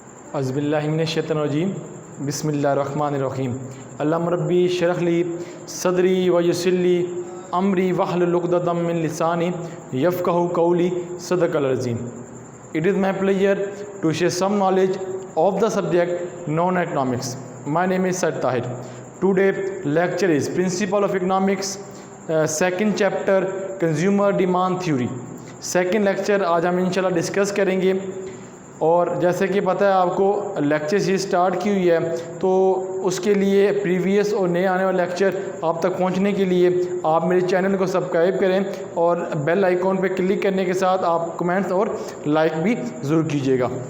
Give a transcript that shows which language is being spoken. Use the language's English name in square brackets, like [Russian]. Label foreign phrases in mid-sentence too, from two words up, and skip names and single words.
[Arabic] أعوذ بالله من الشيطان الرجيم بسم الله الرحمن الرحيم اللهم ربي اشرح لي صدري ويسر لي أمري واحلل عقدة من لساني يفقهوا قولي صدق العظيم. [English] It is my pleasure to share some knowledge of the subject known as economics. My name is Said Tahir. Today lecture is Principle of Economics, second chapter Consumer Demand Theory. second lecture [Hindi] आज हम इंशाल्लाह डिस्कस करेंगे। और जैसे कि पता है आपको [English] lecture series start [Hindi] की हुई है, तो उसके लिए प्रीवियस और नए आने वाले लेक्चर आप तक पहुंचने के लिए आप मेरे चैनल को सब्सक्राइब करें और [English] bell icon [Hindi] पर क्लिक करने के साथ आप कमेंट्स और लाइक भी ज़रूर कीजिएगा।